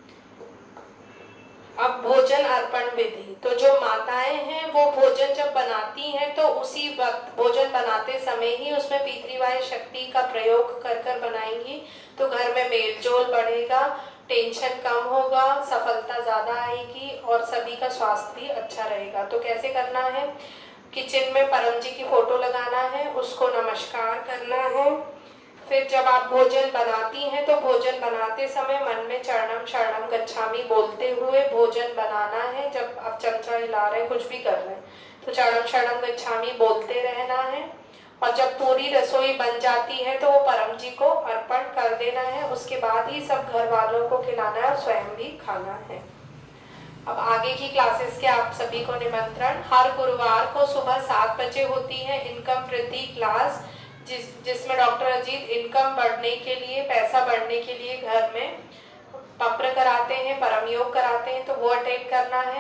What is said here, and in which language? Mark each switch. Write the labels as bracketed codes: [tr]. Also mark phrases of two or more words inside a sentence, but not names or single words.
[hi] अब भोजन अर्पण विधि, तो जो माताएं हैं वो भोजन जब बनाती हैं तो उसी वक्त भोजन बनाते समय ही उसमें P3Y शक्ति का प्रयोग कर कर बनाएंगी तो घर में मेल जोल बढ़ेगा, टेंशन कम होगा, सफलता ज़्यादा आएगी और सभी का स्वास्थ्य भी अच्छा रहेगा। तो कैसे करना है, किचन में परम जी की फोटो लगाना है, उसको नमस्कार करना है। फिर जब आप भोजन बनाती हैं तो भोजन बनाते समय मन में [pi] चरणम शरणम गच्छामि [hi] बोलते हुए भोजन बनाना है। जब आप चमचा हिला रहे हैं, कुछ भी कर रहे हैं, तो [pi] चरणम शरणम गच्छामि [hi] बोलते रहना है। और जब पूरी रसोई बन जाती है तो वो परम जी को अर्पण कर देना है। उसके बाद ही सब घर वालों को खिलाना है और स्वयं भी खाना है। अब आगे की क्लासेस के आप सभी को निमंत्रण। हर गुरुवार को सुबह 7 बजे होती है इनकम वृद्धि क्लास, जिसमें डॉक्टर अजीत इनकम बढ़ने के लिए, पैसा बढ़ने के लिए घर में पत्र कराते हैं, परम योग कराते हैं, तो वो अटेंड करना है।